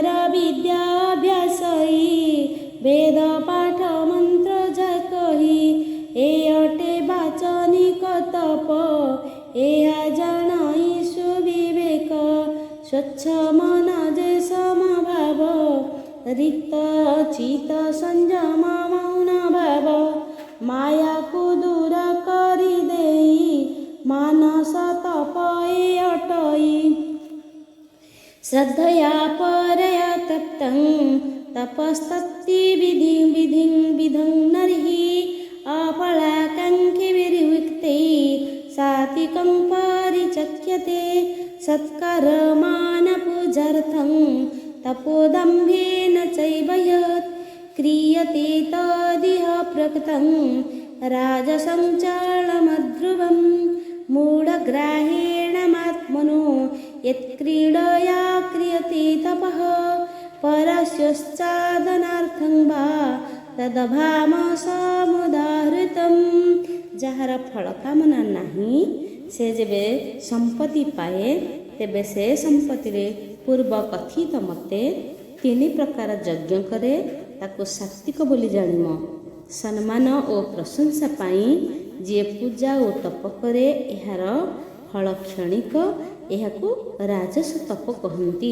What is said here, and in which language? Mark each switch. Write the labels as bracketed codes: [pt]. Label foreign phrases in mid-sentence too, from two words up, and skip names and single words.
[or] ବିଦ୍ୟା ଅଭ୍ୟାସଇ, ବେଦ ପାଠ ମନ୍ତ୍ର ଯାକହି, ଏ ଅଟେ ବାଚନିକ ତପ, ଏହା ଜଣାଇ ସୁବିବେକ, ସ୍ୱଚ୍ଛ ମନ ଯେ ସମଭାବ, ରିକ୍ତ ଚିତ ସଂଯମ ମୌନ ଭାବ, ମାୟାକୁ ଦୂର କରିଦେଇ, ମାନସ ତପ ଏ ଅଟଇ। [sa] ଶ୍ରଦ୍ଧୟା ପରୟା ତପ୍ତଂ ତପସ୍ତପ୍ତି ବିଧିଂ ବିଧଂ ନରିଃ, ଅଫଳାକାङ्क्षी विर्विक्ते सात्विकं परिचक्ष्यते, सत्कर्माणपूजार्थं तपोदम्भेन चैव यत् क्रियते तदिह प्रकृतं राजसं चलमध्रुवं, मूढग्राहेण मात्मनो यत्क्रीडया क्रियते तपः, परस्योच्चादनार्थं वा तदभाम समुदाहृतं। [or] ଯାହାର ଫଳ କାମନା ନାହିଁ ସେ ଯେବେ ସମ୍ପତ୍ତି ପାଏ ତେବେ ସେ ସମ୍ପତ୍ତିରେ ପୂର୍ବ କଥିତ ମତେ 3 ପ୍ରକାର ଯଜ୍ଞ କରେ, ତାକୁ ସାତ୍ୱିକ ବୋଲି ଜାଣିମ। ସମ୍ମାନ ଓ ପ୍ରଶଂସା ପାଇଁ ଯିଏ ପୂଜା ଓ ତପ କରେ ଏହାର ଫଳ କ୍ଷଣିକ, ଏହାକୁ ରାଜସ ତପ କହନ୍ତି।